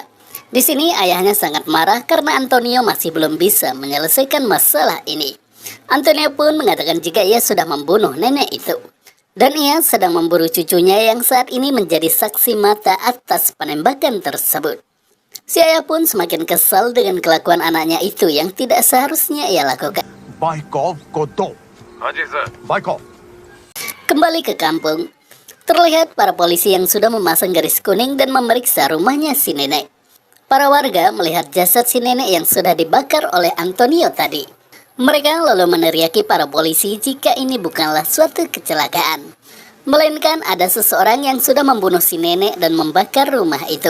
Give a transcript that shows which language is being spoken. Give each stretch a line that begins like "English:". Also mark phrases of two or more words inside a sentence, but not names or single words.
Indonesian: Di sini ayahnya sangat marah karena Antonio masih belum bisa menyelesaikan masalah ini. Antonio pun mengatakan jika ia sudah membunuh nenek itu. Dan ia sedang memburu cucunya yang saat ini menjadi saksi mata atas penembakan tersebut. Si ayah pun semakin kesal dengan kelakuan anaknya itu yang tidak seharusnya ia lakukan.
Hindi: बाइकॉफ को दो। हाँ जी सर। बाइकॉफ।
Indonesian: Kembali ke kampung, terlihat para polisi yang sudah memasang garis kuning dan memeriksa rumahnya si nenek. Para warga melihat jasad si nenek yang sudah dibakar oleh Antonio tadi. Mereka lalu meneriaki para polisi jika ini bukanlah suatu kecelakaan, melainkan ada seseorang yang sudah membunuh si nenek dan membakar rumah itu.